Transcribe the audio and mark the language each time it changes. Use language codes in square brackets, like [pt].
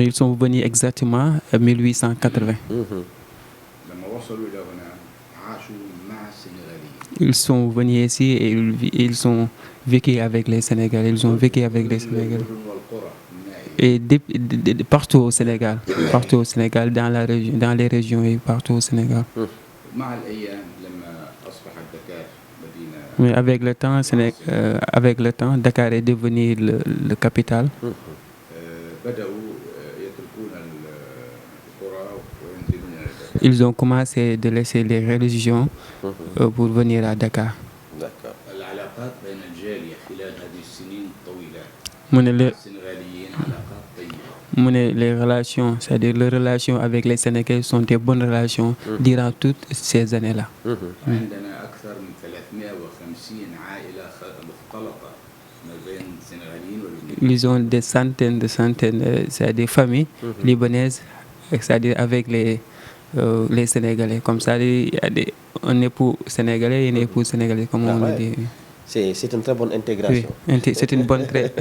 [fr] Ils sont venus exactement en 1880. [ar] لما وصلوا إلى هنا عاشوا مع السنغاليين. [fr] Ils sont venus ici et ils ont vécu avec les Sénégalais. Ils ont vécu avec les Sénégalais. Et partout au Sénégal, dans la région, dans les régions et partout au Sénégal. [ar] مع الأيام لما أصبحت دكار مدينة. [fr] Mais avec le temps, Dakar est devenu le capitale. [ar] بدأوا يتركون القرى وينزلون إلى دكار. [fr] Ils ont commencé de laisser les religions pour venir à Dakar. D'accord. [ar] العلاقات بين الجالية خلال هذه السنين الطويلة. السنغاليين علاقات طيبة. [fr] Les relations, c'est-à-dire les relations avec les Sénégalais sont des bonnes relations durant toutes ces années-là. [ar] عندنا أكثر من 350 عائلة مختلطة ما بين السنغاليين واللبنانيين. [fr] Ils ont des centaines, c'est-à-dire des familles libanaises, c'est-à-dire avec les Sénégalais. Comme ça, il y a un époux sénégalais et une épouse sénégalaise, comme on le dit. C'est une très bonne intégration. Oui, c'est une bonne trait.